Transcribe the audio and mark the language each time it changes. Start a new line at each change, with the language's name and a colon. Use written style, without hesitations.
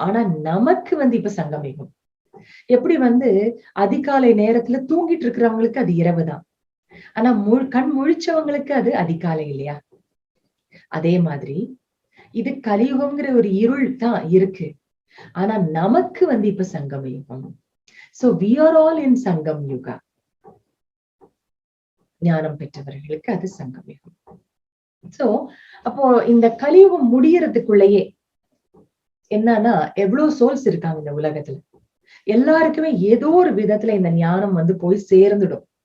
Tamil: ஆனா நமக்கு வந்து இப்ப சங்கமயுகம். எப்படி வந்து அதிகாலை நேரத்துல தூங்கிட்டு இருக்கிறவங்களுக்கு அது இரவுதான். ஆனா கண் முழிச்சவங்களுக்கு அது அதிகாலை இல்லையா? அதே மாதிரி இது கலியுகம்ங்கிற ஒரு இருள் தான் இருக்கு. ஆனா நமக்கு வந்து இப்ப சங்கம யுகம்.
English: So we are all in Sangam yuga.
Tamil: ஞானம் பெற்றவர்களுக்கு அது சங்கம் யுகம். சோ அப்போ இந்த கலியுகம் முடியறதுக்குள்ளேயே என்னன்னா, எவ்வளவு சோல்ஸ் இருக்காங்க இந்த உலகத்துல. எல்லாருக்குமே ஏதோ ஒரு விதத்துல இந்த ஞானம் வந்து போய் சேர்ந்துடும்.